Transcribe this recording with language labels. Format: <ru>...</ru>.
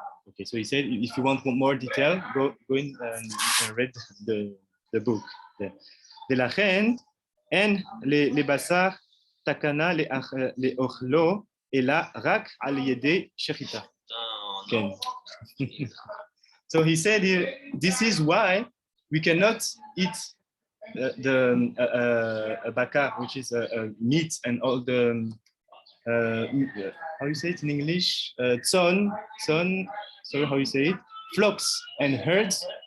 <en>Okay, so he said, if you want more detail, go in and read the book.</en> <he>ולכן אין לבשר תקנה לאוכלו אלא רק על ידי שחיטה. כן.</he> <en>So he said here, this is why we cannot eat the bakar, which is meat, and all the how you say it in English? Son, sorry, how you say it? Flocks and herds</en>